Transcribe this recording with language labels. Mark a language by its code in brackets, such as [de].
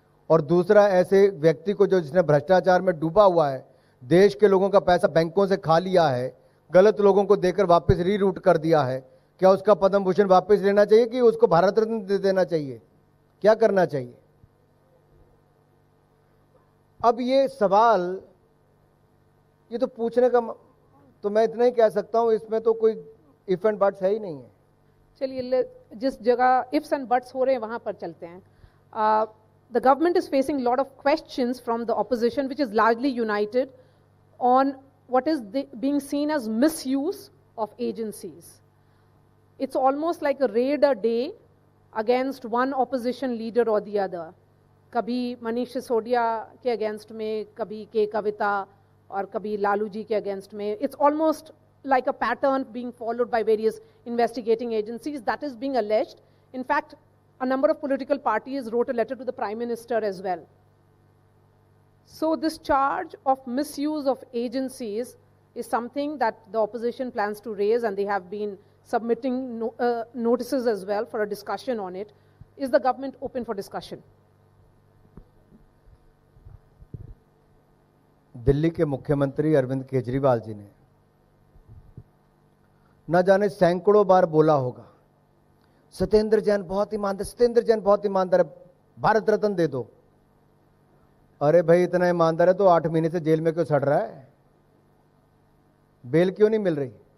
[hi] और दूसरा, ऐसे व्यक्ति को जो जिसने भ्रष्टाचार में डूबा हुआ है, देश के लोगों का पैसा बैंकों से खा लिया है, गलत लोगों को देकर वापस रीरूट कर दिया है, क्या उसका पद्म भूषण वापस लेना चाहिए कि उसको भारत रत्न दे देना चाहिए? क्या करना चाहिए? अब ये सवाल, ये तो पूछने का, तो मैं इतना ही कह सकता हूं, इसमें तो कोई [en] if and buts [hi] है ही नहीं है। चलिए, जिस जगह [en] ifs and buts [hi] हो रहे हैं वहां पर चलते हैं। [en] The government is facing a lot of questions from the opposition, which is largely united on what is being seen as misuse of agencies. It's almost like a raid a day against one opposition leader or the other. [hi] कभी मनीष सिसोदिया के against में, कभी के कविता, और कभी लालू जी के against में. [en] It's almost like a pattern being followed by various investigating agencies that is being alleged. In fact, a number of political parties wrote a letter to the Prime Minister as well. So this charge of misuse of agencies is something that the opposition plans to raise, and they have been submitting notices as well for a discussion on it. Is the government open for discussion? [hi] Delhi के मुख्यमंत्री अरविंद केजरीवाल जी ने न जाने सैकड़ों बार बोला होगा, सत्येंद्र जैन बहुत ईमानदार, सत्येंद्र जैन बहुत ईमानदार है, भारत रत्न दे दो। अरे भाई, इतना ईमानदार है तो 8 महीने से जेल में क्यों सड़ रहा है? बेल क्यों नहीं मिल रही?